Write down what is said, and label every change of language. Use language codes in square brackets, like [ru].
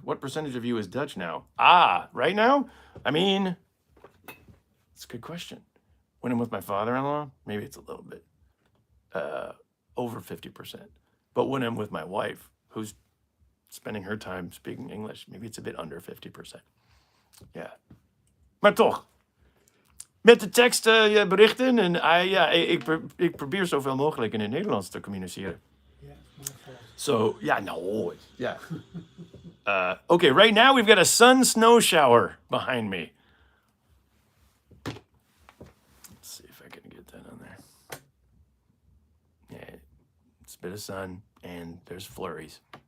[en] What percentage of you is Dutch now? Right now? I mean, it's a good question. When I'm with my father-in-law, maybe it's a little bit over 50%. But when I'm with my wife, who's spending her time speaking English, maybe it's a bit under 50%. [nl] Ja. Maar toch, met de teksten berichten en ik probeer zoveel mogelijk in het Nederlands te communiceren. [en] Yeah, my fault. So, yeah. Okay, right now we've got a sun snow shower behind me. Let's see if I can get that on there. Yeah, it's a bit of sun and there's flurries.